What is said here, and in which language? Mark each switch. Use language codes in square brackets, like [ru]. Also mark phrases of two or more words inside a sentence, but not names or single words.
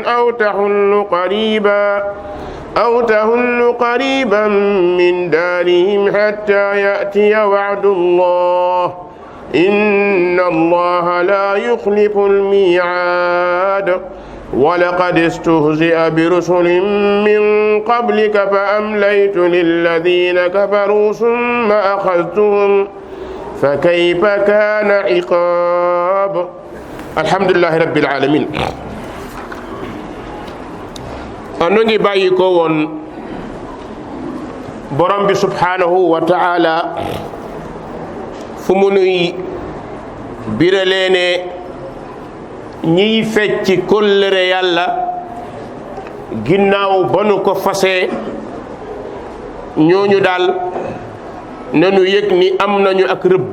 [ar] أو تحل قريبا من دارهم حتى يأتي وعد الله إن الله لا يخلف الميعاد ولقد استهزئ برسل من قبلك فأمليت للذين كفروا ثم أخذتهم فكيف كان عقاب الحمد لله رب العالمين. [wo] nu ngi bàyyi ko woon borom bi [ar] سبحانه وتعالى [wo] fu mu nuy biralee ne ñiy fecci kóllëre yàlla ginnaaw ba nu ko fasee ñooñu daal nanu yëg ni am nañu ak rëbb.